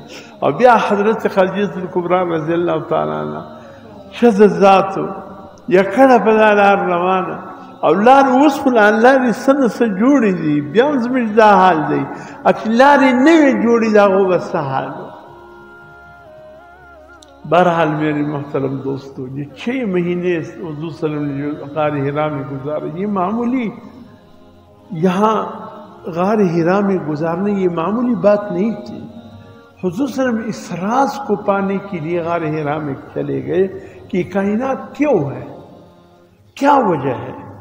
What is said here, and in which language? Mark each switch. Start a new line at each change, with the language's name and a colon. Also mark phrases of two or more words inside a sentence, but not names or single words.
Pashto: او بیا حضرت خدیجة الکبریٰ
Arabic: رضی الله تعالی عنها
Pashto: ښځه ذات یا کړه په دا لار روانه، او لار اوس خو لارې څه نه څه جوړې دي، بیا هم زموږ دا حال دی، چې لارې نه وې جوړې د هغو به څه حال و.
Urdu: بہرحال میرے محترم دوستو، یہ 6 مہینے حضور
Arabic: صلی اللہ علیہ وسلم
Urdu: غار حرا میں گزارے، یہ معمولی یہاں غار حرا میں گزارنے یہ معمولی بات نہیں تھی. حضور
Arabic: صلی اللہ علیہ وسلم
Urdu: اس راز کو پانے کے لیے غار حرا میں چلے گئے کہ کائنات کیوں ہے، کیا وجہ ہے.